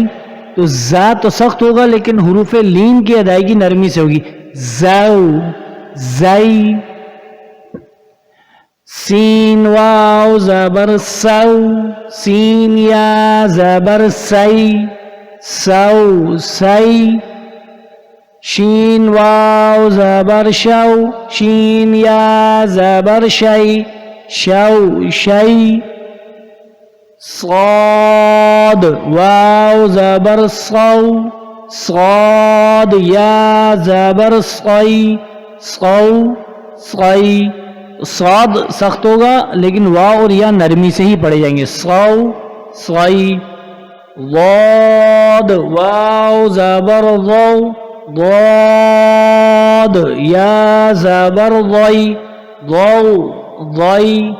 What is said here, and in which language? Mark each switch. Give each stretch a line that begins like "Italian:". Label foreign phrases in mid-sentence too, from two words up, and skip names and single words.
Urdu: تو زا تو سخت ہوگا لیکن حروف لین کی ادائیگی نرمی سے ہوگی، زو زی۔ سین واو زبر سو، سین یا زبر سی، سو سی۔ شین واو زبر شو، شین یا زبر شی، شو شی۔ صاد واو زبر صو، صاد یا زبر صی، صو صی۔ صاد سخت ہوگا لیکن واو اور یا نرمی سے ہی پڑھے جائیں گے، صو صی۔ ضاد واو زبر ضو، ضاد یا زبر ضی، ضو ضی۔